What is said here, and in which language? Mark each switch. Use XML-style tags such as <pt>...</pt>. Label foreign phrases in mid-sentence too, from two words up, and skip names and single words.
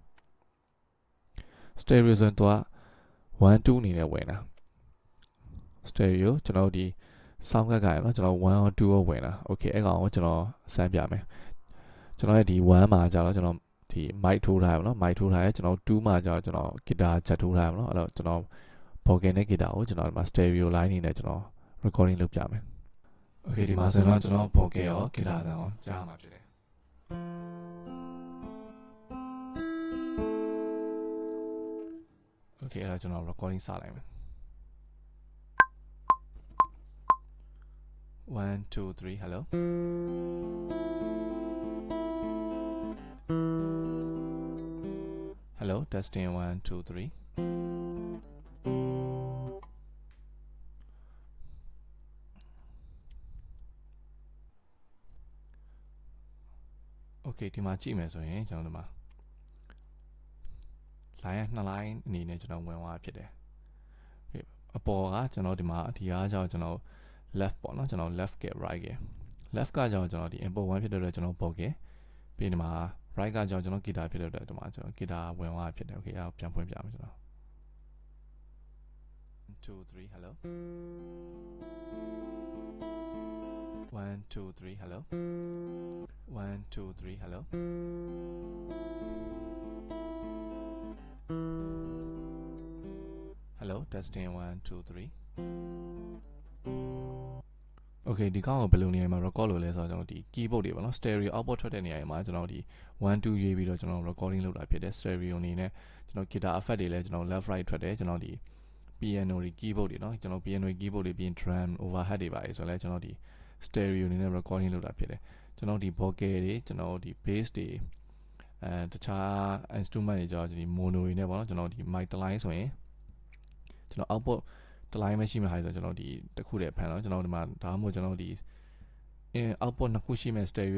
<my>ဆိုရင်တော့1 2အနေနဲ့ဝင်တာ stereo ကျွန်တော်ဒီ</my> <en>sound card</en> <my>ကရနော်ကျွန်တော်1 or 2ကိုဝင်တာ okay အဲ့ကောင်ကိုကျွန်တော်စမ်းပြမယ်ကျွန်တော်ရဲ့ဒီ1မှာကြာတော့ကျွန်တော်ဒီ mic ထိုးထားရပါတော့ mic ထိုးထားရဲကျွန်တော်2မှာကြာကျွန်တော် guitar ချက်ထိုးထားရပါတော့အဲ့တော့ကျွန်တော် vocal နဲ့ guitar ကိုကျွန်တော်ဒီမှာ</my> <en>stereo line</en> <my>နေနဲ့ကျွန်တော် recording လုပ်ပြမယ် okay ဒီမှာဆိုတော့ကျွန်တော် vocal ရော guitar ရောကြားမှာဖြစ်တယ် okay အဲ့တော့ကျွန်တော် recording စလိုက်မယ်</my> <en>1 2 3 hello hello testing 1 2 3 okay</en> <my>ဒီမှာကြည့်မယ်ဆိုရင်ကျွန်တော်ဒီမှာ line နှစ် line အနေနဲ့ကျွန်တော်ဝင်သွားဖြစ်တယ် okay အပေါ်ကကျွန်တော်ဒီမှာဒီအားကြောင့်ကျွန်တော် left ပေါ့နော်ကျွန်တော် left က right က left ကကြောင့်ကျွန်တော်ဒီ input 1ဖြစ်တဲ့အတွက်ကျွန်တော်ပေါ်ကပြီးဒီမှာ right ကကြောင့်ကျွန်တော် guitar ဖြစ်တဲ့အတွက်ဒီမှာကျွန်တော် guitar ဝင်သွားဖြစ်တယ် okay အဲ့ဒါပြန်ဖွင့်ပြမယ်ကျွန်တော် 2 3 hello</my> <en>1 2 3 hello 1 2 3 hello hello testing 1 2 3 okay</en> <my>ဒီကောင်ကိုဘယ်လိုနေရာမှာ record လုပ်လဲဆိုတော့ကျွန်တော်ဒီ keyboard တွေပေါ့နော်</my> <en>stereo output</en> <my>ထွက်တဲ့နေရာမှာကျွန်တော်ဒီ1 2ရေးပြီးတော့ကျွန်တော် recording လုပ်တာဖြစ်တယ် stereo အနေနဲ့ကျွန်တော်</my> <en>guitar effect</en> <my>တွေလည်းကျွန်တော်</my> <en>left right</en> <my>ထွက်တယ် ကျွန်တော်ဒီ piano တွေ keyboard တွေเนาะကျွန်တော်</my> <en>piano keyboard</en> <my>တွေပြီးရင်</my> <en>drum overhead</en> <my>တွေပါလေဆိုတော့လည်းကျွန်တော်ဒီ stereo အနေနဲ့ recording လုပ်တာဖြစ်တယ်ကျွန်တော်ဒီ vocal တွေကျွန်တော်ဒီ bass တွေတခြား instrument တွေကျွန်တော်ဒီ mono တွေနဲ့ပေါ့ နော်ကျွန်တော်ဒီ mic တစ် line ဆိုရင်ကျွန်တော် output တစ် line ပဲရှိမှဟာဆိုကျွန်တော်ဒီတစ်ခုတည်းဖန်တော့ကျွန်တော်ဒီမှာဒါမှမဟုတ်ကျွန်တော်ဒီ output နှစ်ခုရှိမဲ့ stereo</my>